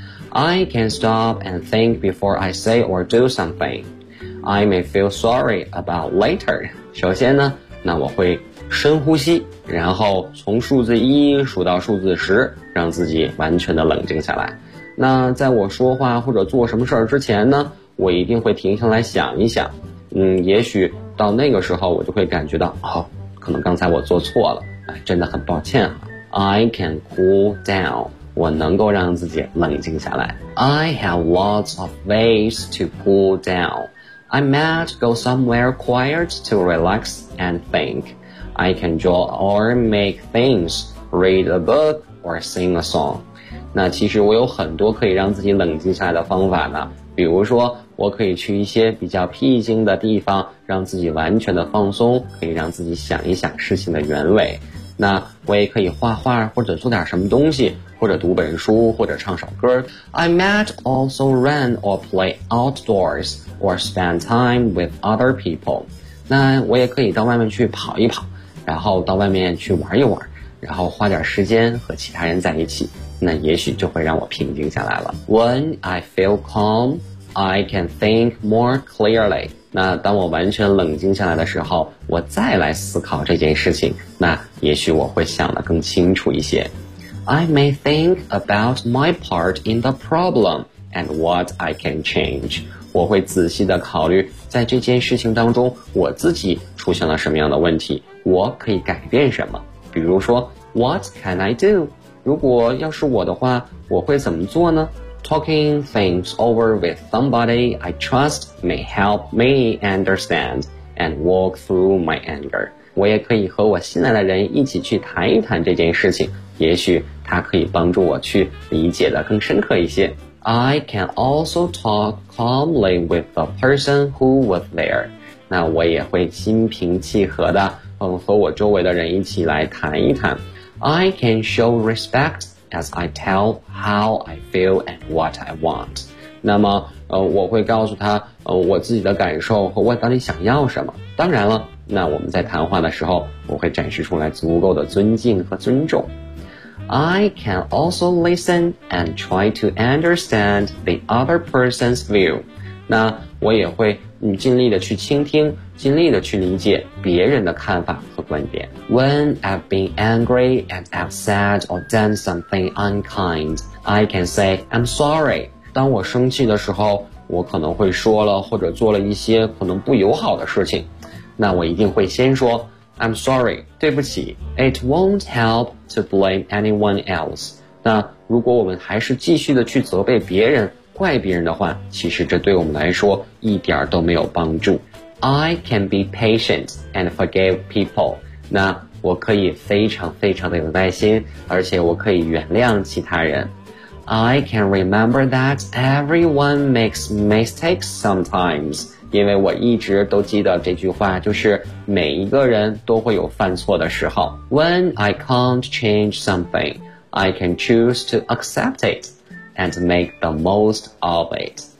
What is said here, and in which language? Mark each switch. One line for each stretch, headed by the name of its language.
English: I can stop and think before I say or do something. I may feel sorry about later.
Chinese: 首先呢，那我会深呼吸，然后从数字一数到数字十，让自己完全的冷静下来。那在我说话或者做什么事儿之前呢，我一定会停下来想一想。也许到那个时候我就会感觉到，哦，可能刚才我做错了，哎，真的很抱歉啊。
English: I can cool down.
Chinese: 我能够让自己冷静下来。
English: I have lots of ways to cool down. I might go somewhere quiet to relax and think. I can draw or make things, read a book or sing a song.
Chinese: 那其实我有很多可以让自己冷静下来的方法呢。比如说，我可以去一些比较僻静的地方，让自己完全的放松，可以让自己想一想事情的原委。那我也可以画画或者做点什么东西，或者读本书或者唱首歌。
English: I might also run or play outdoors or spend time with other people.
Chinese: 那我也可以到外面去跑一跑，然后到外面去玩一玩，然后花点时间和其他人在一起，那也许就会让我平静下来了。
English: When I feel calm, I can think more clearly.
Chinese: 那当我完全冷静下来的时候，我再来思考这件事情，那也许我会想得更清楚一些。
English: I may think about my part in the problem and what I can change.
Chinese: 我会仔细地考虑在这件事情当中我自己出现了什么样的问题，我可以改变什么。比如说
English: What can I do?
Chinese: 如果要是我的话，我会怎么做呢？
English: Talking things over with somebody I trust may help me understand and walk through my anger.
Chinese: 我也可以和我信赖的人一起去谈一谈这件事情，也许它可以帮助我去理解的更深刻一些。
English: I can also talk calmly with the person who was there.
Chinese: 那我也会心平气和的和我周围的人一起来谈一谈。
English: I can show respect as I tell how I feel and what I want.
Chinese: 那么我会告诉他我自己的感受和我到底想要什么。当然了，那我们在谈话的时候，我会展示出来足够的尊敬和尊重。
English: I can also listen and try to understand the other person's view.
Chinese: 那我也会尽力的去倾听，尽力的去理解别人的看法和观点。
English: When I've been angry and upset or done something unkind, I can say I'm sorry.
Chinese: 当我生气的时候，我可能会说了或者做了一些可能不友好的事情，那我一定会先说
English: I'm sorry,
Chinese: 对不起。
English: It won't help to blame anyone else.
Chinese: 那如果我们还是继续的去责备别人，怪别人的话，其实这对我们来说一点都没有帮助。
English: I can be patient and forgive people.
Chinese: 那我可以非常非常的有耐心，而且我可以原谅其他人。
English: I can remember that everyone makes mistakes sometimes.
Chinese: 因为我一直都记得这句话，就是每一个人都会有犯错的时候。
English: When I can't change something, I can choose to accept it and make the most of it.